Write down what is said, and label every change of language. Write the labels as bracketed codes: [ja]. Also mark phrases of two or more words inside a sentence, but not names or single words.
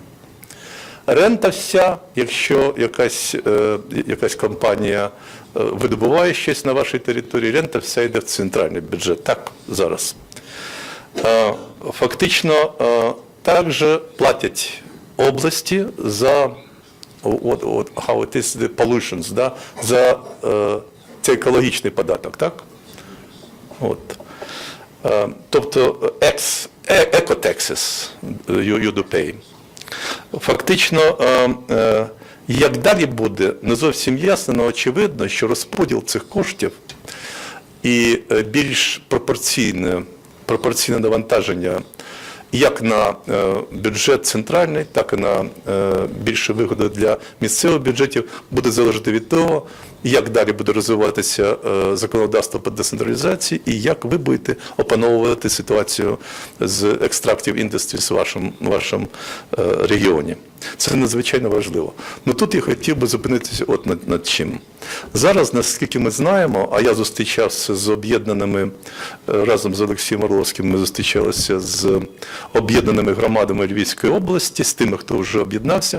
[uk] Рента вся, якщо якась компанія видобуває щось на вашій території, рента вся йде в центральний бюджет, так, зараз. Фактично, також платять області за [en] how it is the pollutions, [uk] да, за цей екологічний податок, так? От. Тобто [en] eco-taxes you do pay. [uk] Фактично, як далі буде, не зовсім ясно, але очевидно, що розподіл цих коштів і більш пропорційне навантаження як на бюджет центральний, так і на більше вигоду для місцевих бюджетів буде залежати від того, як далі буде розвиватися законодавство по децентралізації і як ви будете опановувати ситуацію з [en] extractive industries [uk] в вашому регіоні. Це надзвичайно важливо. Ну тут я хотів би зупинитися над чим. Зараз, наскільки ми знаємо, а я зустрічався з об'єднаними, разом з Олексієм Орловським ми зустрічалися з об'єднаними громадами Львівської області, з тими, хто вже об'єднався.